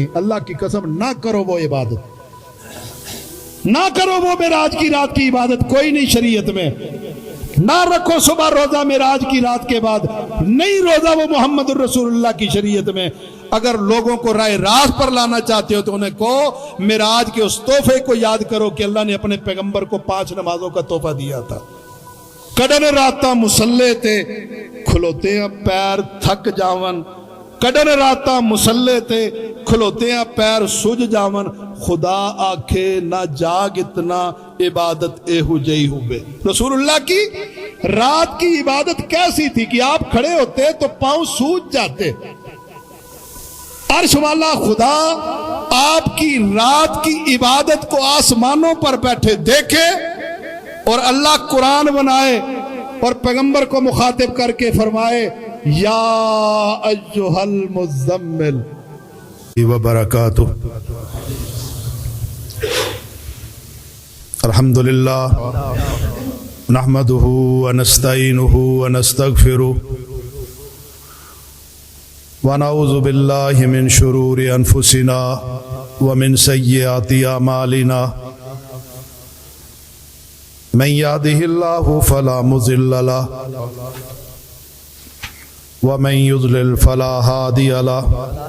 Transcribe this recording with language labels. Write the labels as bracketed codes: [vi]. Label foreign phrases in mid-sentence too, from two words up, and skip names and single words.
[ur] اللہ کی قسم نہ کرو وہ عبادت، نہ کرو وہ معراج کی رات کی عبادت، کوئی نہیں شریعت میں۔ نہ رکھو صبح روزہ معراج کی رات کے بعد، نہیں روزہ وہ محمد الرسول اللہ کی شریعت میں۔ اگر لوگوں کو راہ راست پر لانا چاہتے ہو تو انہیں کہو معراج کے اس تحفے کو یاد کرو کہ اللہ نے اپنے پیغمبر کو 5 نمازوں کا تحفہ دیا تھا۔ [pa] کڈن راتاں مسلے تے کھلوتے ہیں پیر تھک جاون، کڈن راتاں مسلے تے کھلوتے ہیں پیر سج جاون، خدا آکھے نہ جاگ اتنا عبادت اے ہو جئی ہوئے۔ [ur] رسول اللہ کی رات کی عبادت کیسی تھی کہ آپ کھڑے ہوتے تو پاؤں سوج جاتے۔ عرش والا خدا آپ کی رات کی عبادت کو آسمانوں پر بیٹھے دیکھے، اور اللہ قرآن بنائے اور پیغمبر کو مخاطب کر کے فرمائے [ar] یا ایھا المزمل وبرکاتہ۔ الحمدللہ نحمدہ ونستعینہ ونستغفرہ ونعوذ باللہ من شرور انفسنا ومن سیئات اعمالنا، من یہدہ اللہ فلا مضل لہ ومن یضلل فلا ہادی لہ۔